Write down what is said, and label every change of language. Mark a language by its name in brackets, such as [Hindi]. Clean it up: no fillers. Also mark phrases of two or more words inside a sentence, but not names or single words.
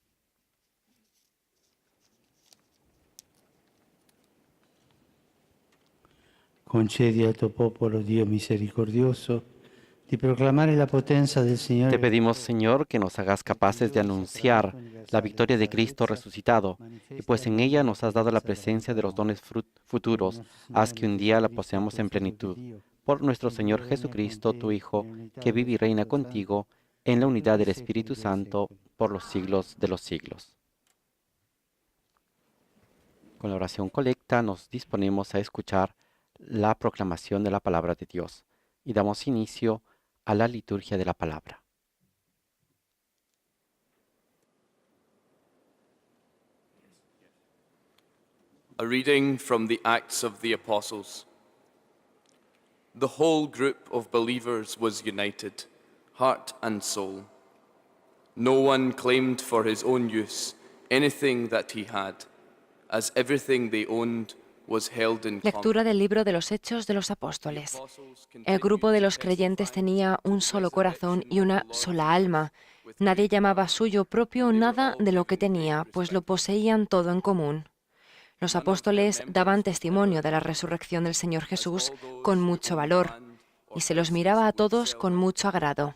[Italian] Concedi al tuo popolo, Dio misericordioso, di proclamare la potenza del Signore. [Spanish] Te pedimos, Señor, que nos hagas capaces de anunciar la victoria de Cristo resucitado, y pues en ella nos has dado la presencia de los dones futuros, haz que un día la poseamos en plenitud. Por nuestro Señor Jesucristo, tu Hijo, que vive y reina contigo, en la unidad del Espíritu Santo, por los siglos de los siglos. Con la oración colecta nos disponemos a escuchar la proclamación de la palabra de Dios y damos inicio a la liturgia de la palabra. [English] A reading from the Acts of the Apostles. The whole group of believers was united, heart and soul. No one claimed for his own use anything that he had, as everything they owned was held in common. [Spanish] Lectura del libro de los Hechos de los Apóstoles. El grupo de los creyentes tenía un solo corazón y una sola alma. Nadie llamaba suyo propio nada de lo que tenía, pues lo poseían todo en común. Los apóstoles daban testimonio de la resurrección del Señor Jesús con mucho valor, y se los miraba a todos con mucho agrado.